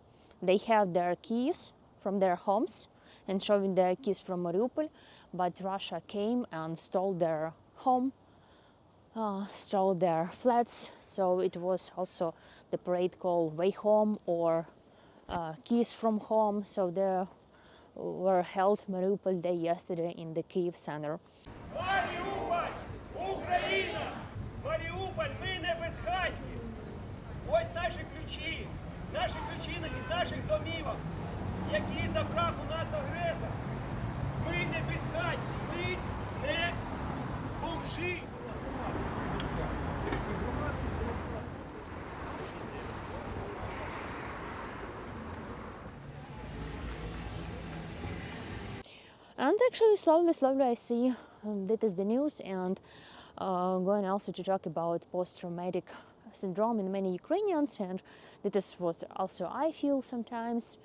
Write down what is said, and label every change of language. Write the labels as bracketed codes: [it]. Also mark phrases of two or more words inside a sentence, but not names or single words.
[en] They have their keys from their homes and showing their keys from Mariupol, but Russia came and stole their home. Stole their flats, so it was also the parade called Way Home or Keys from Home. So they were held Mariupol Day yesterday in the Kyiv center. [uk] Маріуполь! Україна! Маріуполь, ми не безхатькі! Ось наші ключі від наших домівок, які забрав у нас агресор. Ми не безхатькі, ми не бомжі. [en] And actually, slowly I see that is the news, and going also to talk about post-traumatic syndrome in many Ukrainians, and that is what also I feel sometimes.